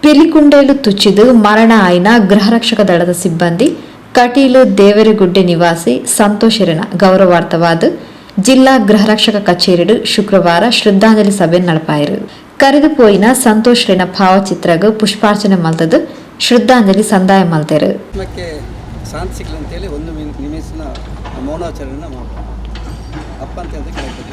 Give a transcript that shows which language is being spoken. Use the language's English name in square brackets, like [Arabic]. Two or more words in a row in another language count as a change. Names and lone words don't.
[Tulu] ಗುಂಡೇಲು ತುಚ್ಚಿದು ಮರಣ ಆಯ್ನ ಗೃಹರಕ್ಷಕ ದಳದ ಸಿಬ್ಬಂದಿ ಕಟೀಲು ದೇವರಗುಡ್ಡೆ ನಿವಾಸಿ ಸಂತೋಷರಿನ ಗೌರವಾರ್ಥವಾದ ಜಿಲ್ಲಾ ಗೃಹರಕ್ಷಕ ಕಚೇರಿ ಶುಕ್ರವಾರ ಶ್ರದ್ಧಾಂಜಲಿ ಸಭೆ ನಡಪಾಯಿರು. ಕರೆದು ಪೋಯಿನ ಸಂತೋಷರಿನ ಭಾವಚಿತ್ರಗೂ ಪುಷ್ಪಾರ್ಚನೆ ಮಲ್ತದು ಶ್ರದ್ಧಾಂಜಲಿ ಸಂದಾಯ ಮಲ್ತೇರು. [Kannada] ಶಾಂತಿ ಸಿಗ್ಲಿ ಅಂತೇಳಿ ಒಂದು ನಿಮಿಷನ ಮೌನಾಚರಣೆನ ಮಾಡೋದು ಅಪ್ಪ ಅಂತ ಹೇಳಿ ಕೇಳ್ತೀವಿ.